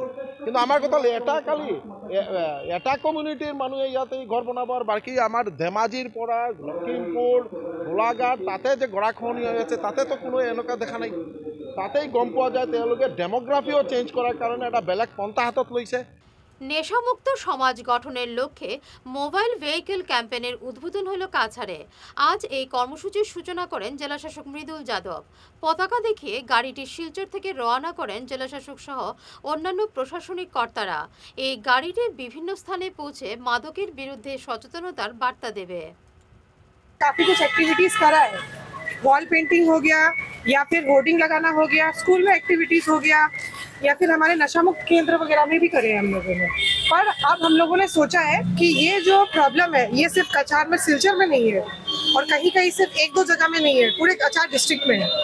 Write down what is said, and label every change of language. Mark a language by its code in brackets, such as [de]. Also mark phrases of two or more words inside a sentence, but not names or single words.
[as] কিন্তু আমাৰ কথা এটা কমিউনিটিৰ মানুহে ইয়াতে ঘৰ বনাব, আৰু বাকী আমাৰ ধেমাজিৰ পৰা লখিমপুৰ, গোলাঘাট তাতে যে গৰাখহনীয়া হৈ আছে তাতেতো কোনো এনেকুৱা দেখা নাই। তাতেই গম পোৱা যায় তেওঁলোকে [en] demography change [as] কৰাৰ কাৰণে এটা বেলেগ পন্থা হাতত লৈছে। [bn] নেশামুক্ত সমাজ গঠনের লক্ষ্যে [en] mobile vehicle campaign [bn] উদ্বোধন হলো কাছাড়ে। আজ এই কর্মসূচির সূচনা করেন জেলাশাসক মৃদুল যাদব। পতাকা দেখিয়ে গাড়িটি শিলচর থেকে রওনা করেন জেলাশাসক সহ অন্যান্য প্রশাসনিক কর্তারা। এই গাড়িটি বিভিন্ন স্থানে পৌঁছে মাদকের বিরুদ্ধে সচেতনতার বার্তা দেবে। [hi] काफी कुछ एक्टिविटीज करा है, [en] wall painting [hi] हो गया, या फिर होर्डिंग लगाना हो गया, स्कूल में एक्टिविटीज हो गया, या फिर हमारे नशा मुक्त केंद्र वगैरह में भी करे हम लोगों ने। पर अब हम लोगों ने सोचा है कि ये जो प्रॉब्लम है ये सिर्फ कछार में, सिलचर में नहीं है और कहीं कहीं सिर्फ 1-2 जगह में नहीं है, पूरे कछार डिस्ट्रिक्ट में है।